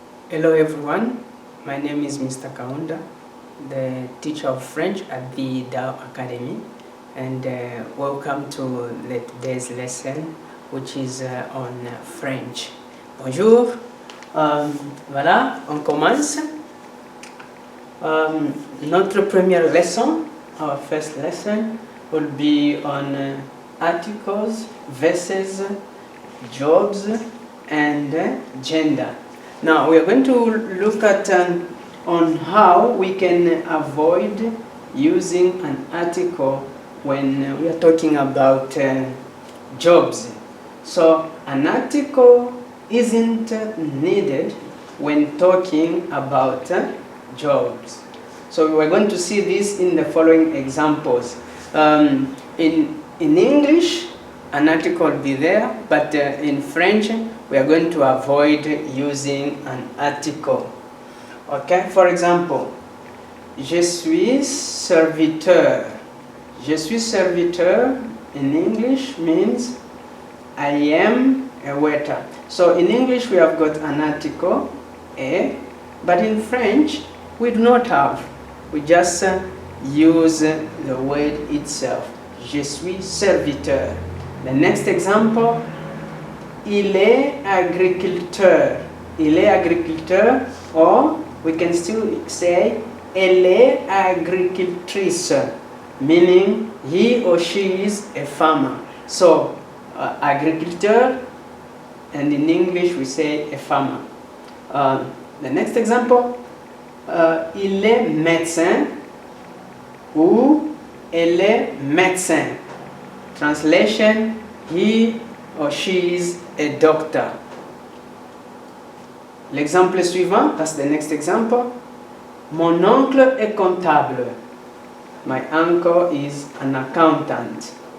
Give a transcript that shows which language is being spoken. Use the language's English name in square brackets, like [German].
[English] Hello everyone, my name is Mr. Kaunda, the teacher of French at the Dao Academy, and welcome to today's lesson which is on French. [French] Bonjour, voilà, on commence. Notre première [English] lesson, our first lesson, will be on articles, verses, jobs, and gender. Now we are going to look at on how we can avoid using an article when we are talking about jobs. So an article isn't needed when talking about jobs. So we're going to see this in the following examples. In English, an article will be there, but in French, we are going to avoid using an article. Okay, for example, [French] je suis serviteur. Je suis serviteur [English] in English means I am a waiter. So in English we have got an article, a, but in French we do not have. We just use the word itself. [French] Je suis serviteur. [English] The next example, [French] il est agriculteur. Il est agriculteur, [English] or we can still say [French] elle est agricultrice, [English] meaning he or she is a farmer. So agriculteur, and in English we say a farmer. The next example, [French] il est médecin ou elle est médecin. [English] Translation, he or she is a doctor. [French] L'exemple suivant, [English] that's the next example. [French] Mon oncle est comptable. [English] My uncle is an accountant.